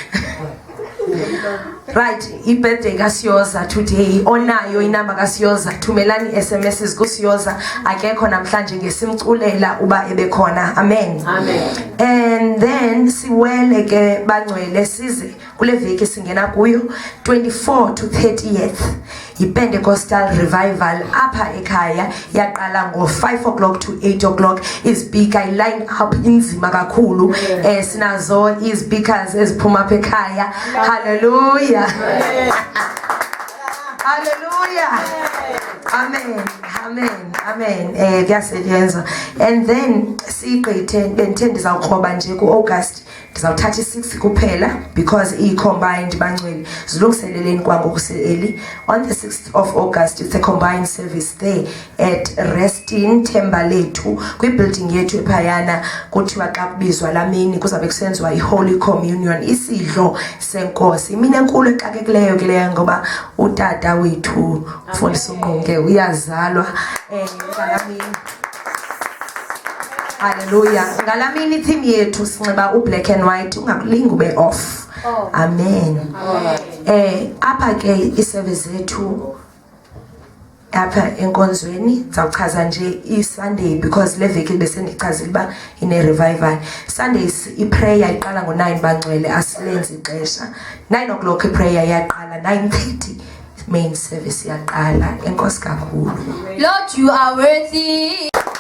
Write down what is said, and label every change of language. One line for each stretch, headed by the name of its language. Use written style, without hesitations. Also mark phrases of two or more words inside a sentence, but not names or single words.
Xhosa: Right, i-birthday kaSiyoza today. Onayo inamba kaSiyoza, thumelani SMSs kuSiyoza. Akekho namhlanje ngesimculela uba ebekhona. Amen. Amen.
English: And then
Xhosa: siwele ke bangcwele size kule veki singena kuyo 24 to 30th i-
English: Pentecostal revival
Xhosa: apha ekhaya yaqala ngo-5
English: o'clock to 8 o'clock.
Xhosa: Izipika i-
English: line up
Xhosa: inzima kakhulu. Sinazo izipikers eziphuma apha ekhaya. Hallelujah. Hallelujah. Amen. Amen. Amen. Kuyasetyenzwa.
English: And then
Xhosa: sigqithe bendithe ndizawukroba nje ku-August ndizawuthatha i-6 kuphela because i-combined bangcwele zilungiseleleni kwangokuseli.
English: On the 6th of August it's a combined service there at Restin Thembalethu
Xhosa: kwi-building yethu ephayana. Kuthiwa xa kubizwa lamini kuzabe kusenziwa i-
English: Holy Communion,
Xhosa: isidlo senkosi. Mina enkulu exakekileyo ke leyo ngoba utata wethu Mfundisi uNqunge uyazalwa ngalamini. Hallelujah. Ngalamini team yethu sinxiba u-
English: black and white,
Xhosa: ungakulingi ube off. Amen. Apha ke iservice yethu apha enkonzweni zawuchaza nje i-Sunday because le veki bese ndichazile uba ine revival. Sundays i-prayer iqala ngo-9 bangcwele, asilenzi ixesha. 9 o'clock i-prayer yaqala, 9:30
English: main service
Xhosa: yaqala. Enkosi kakhulu.
English: Lord, you are worthy.